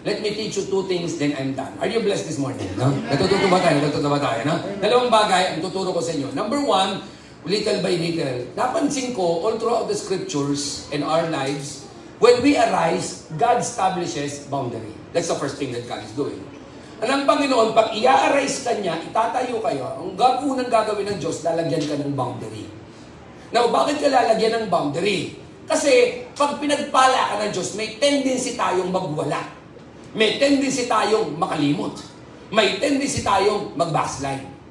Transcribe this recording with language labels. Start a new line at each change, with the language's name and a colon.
English: Let me teach you two things, then I'm done. Are you blessed this morning?
Filipino: No? Natututo ba tayo? No? Dalawang bagay ang tuturo ko sa inyo.
English: Number one, little by little.
Filipino: Napansin ko,
English: all throughout the scriptures and our lives, when we arise, God establishes boundary. That's the first thing that God is doing.
Filipino: Ang Panginoon, pag i-arise ka niya, itatayo kayo, ang unang gagawin ng Diyos, lalagyan ka ng boundary. Now, bakit ka lalagyan ng boundary? Kasi, pag pinagpala ka ng Diyos, may tendency tayong magwala. May tendency tayong makalimot. May tendency tayong mag-backslide.